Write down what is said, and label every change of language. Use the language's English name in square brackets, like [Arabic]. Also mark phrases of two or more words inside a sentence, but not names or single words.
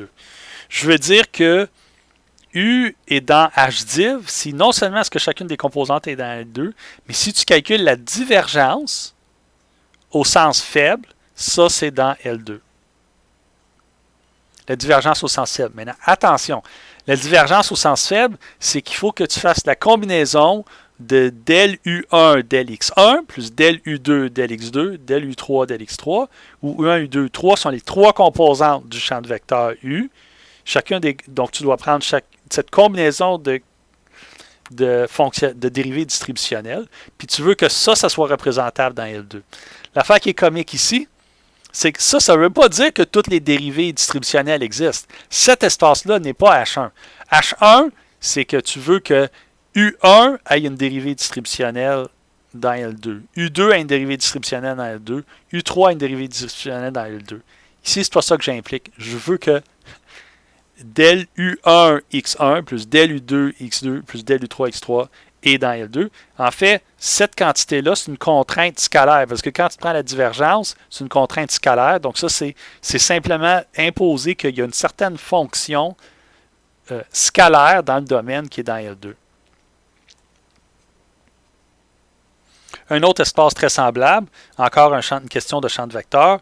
[French] Je veux dire que U est dans HDiv si non seulement est-ce que chacune des composantes est dans L2, mais si tu calcules la divergence au sens faible, ça, c'est dans L2. La divergence au sens faible. Maintenant, attention, la divergence au sens faible, c'est qu'il faut que tu fasses la combinaison de del U1 del X1 plus del U2 del X2 del U3 del X3, où U1, U2, U3 sont les trois composantes du champ de vecteur U. Donc, tu dois prendre cette combinaison de dérivées distributionnelles, puis tu veux que ça soit représentable dans L2. L'affaire qui est comique ici, c'est que ça ne veut pas dire que toutes les dérivées distributionnelles existent. Cet espace-là n'est pas H1. H1, c'est que tu veux que U1 ait une dérivée distributionnelle dans L2. U2 a une dérivée distributionnelle dans L2. U3 a une dérivée distributionnelle dans L2. Ici, c'est pas ça que j'implique. Je veux que del U1 X1 plus del U2 X2 plus del U3 X3 est dans L2. En fait, cette quantité-là, c'est une contrainte scalaire, parce que quand tu prends la divergence, c'est une contrainte scalaire. Donc ça, c'est simplement imposer qu'il y a une certaine fonction scalaire dans le domaine qui est dans L2. Un autre espace très semblable, encore une question de champ de vecteurs.